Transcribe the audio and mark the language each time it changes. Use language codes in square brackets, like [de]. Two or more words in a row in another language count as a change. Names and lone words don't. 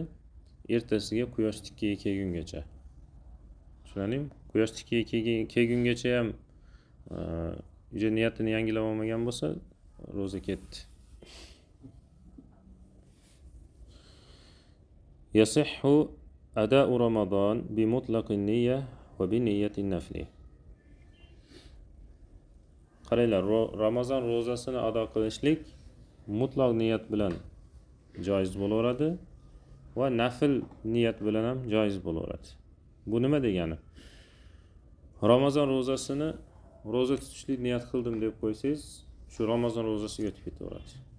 [uz] Ertasiga quyosh tikkaga kelgungacha. Tushunarlimi? Quyosh tikkaga kelgungacha ham niyatini yangilab olmagan bo'lsa, ro'za ketdi. [ar] يصح أداء رمضان بمطلق النية وبنية نفل. [uz] Qaranglar, Ramazon ro'zasini ado qilishlik mutlaq niyat bilan joiz bo'laveradi va nafl niyat bilan ham joiz bo'laveradi. Bu nima degani? Ramazon ro'zasini ro'za tutishlik niyat qildim deb qo'ysangiz, shu Ramazon ro'zasiga o'tib ketaveradi.